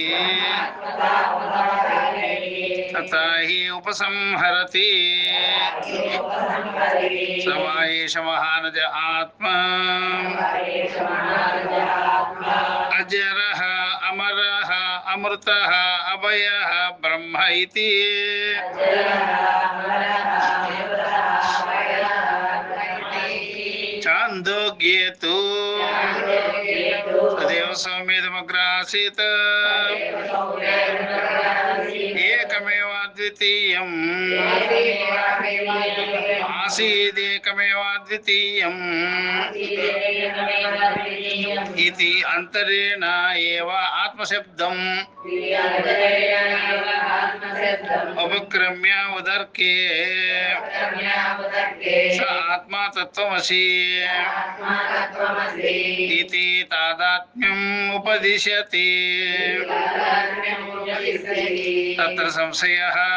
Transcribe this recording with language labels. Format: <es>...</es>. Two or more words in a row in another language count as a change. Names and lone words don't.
<sa>तथा हि उपसंहरति स वा एष महानज आत्मा अजरः अमरः अमृतः अभयः ब्रह्म इति च छान्दोग्येतु तदेव सौम्येदमग्रासीत् एकमेवाद्वितीयं आसीदेकमेवाद्वितीयं ఇది अन्तरेण एव आत्मशब्दं उपक्रम्य उदर्के स आत्मा तत्वमसि ఇది तादात्म्यं उपदिशति तत्र संशयः</sa>